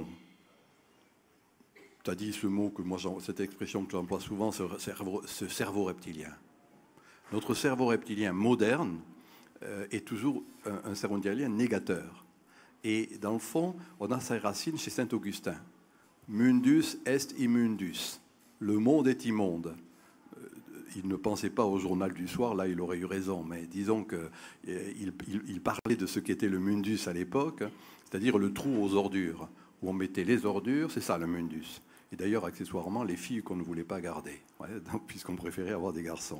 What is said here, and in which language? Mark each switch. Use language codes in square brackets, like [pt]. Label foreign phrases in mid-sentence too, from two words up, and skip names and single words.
[fr] Tu as dit ce mot, cette expression que j'emploie souvent, ce cerveau reptilien. Notre cerveau reptilien moderne est toujours un cerveau reptilien négateur. Et dans le fond, on a sa racine chez Saint-Augustin. [la] Mundus est immundus. [fr] Le monde est immonde. Il ne pensait pas au journal du soir, là il aurait eu raison, mais disons qu'il parlait de ce qu'était le mundus à l'époque, c'est-à-dire le trou aux ordures, où on mettait les ordures, c'est ça le mundus. Et d'ailleurs, accessoirement, les filles qu'on ne voulait pas garder, puisqu'on préférait avoir des garçons.